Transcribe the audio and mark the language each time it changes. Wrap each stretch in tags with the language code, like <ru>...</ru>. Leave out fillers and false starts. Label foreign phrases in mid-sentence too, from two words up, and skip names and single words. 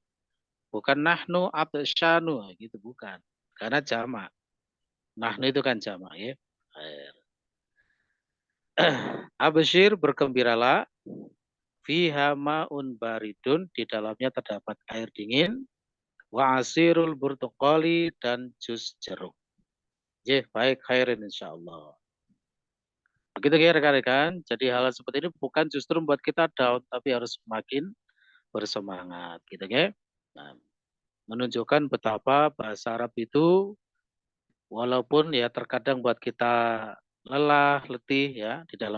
<id>Bukan</id> <ar>نحن أبشنا</ar> <id>gitu bukan. Karena jamak. Nahnu itu kan jamak ya. Absyir bergembiralah</id> <ar>فيها ماء بارد,</ar> <id>di dalamnya terdapat air dingin,</id> <ar>وعصير البرتقال,</ar> <id>dan jus jeruk.</id> <ar>Baik, خير إن شاء الله.</ar> <id>Begitu ya rekan-rekan. Jadi hal seperti ini bukan justru membuat kita down, tapi harus semakin bersemangat, gitu ya. Nah, menunjukkan betapa bahasa Arab itu walaupun ya terkadang buat kita lelah, letih ya di dalam</id>